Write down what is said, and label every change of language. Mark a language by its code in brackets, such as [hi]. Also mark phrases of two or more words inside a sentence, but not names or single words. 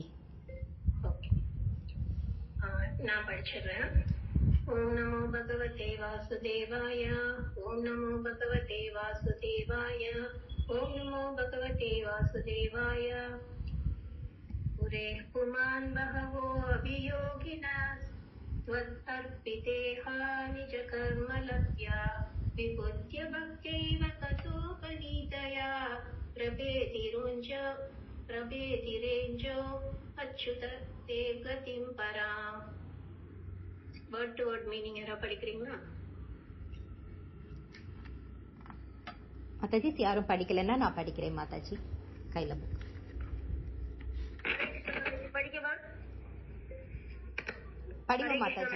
[ta] ஓகே, நான் படிச்சிடுறேன். [sa] ॐ नमो भगवते वासुदेवाय. ॐ नमो भगवते वासुदेवाय ॐ नमो भगवते वासुदेवाय. पुरे पुमान् भगवो अभियोगिनः त्वदर्पितेहा निज कर्मलभ्या विबुध्य भक्त्यैव ततोपनीतया प्रभेतिरेञ्जो अच्युत ते गतिं पराम्. [en] word to word meaning [ta] யாரா படிக்கிறீங்களா? மாதாஜி யாரும் படிக்கலன்னா நான் படிக்கிறேன் மாதாஜி. கையில புக் படிக்கவா? படிங்க மாதாஜி.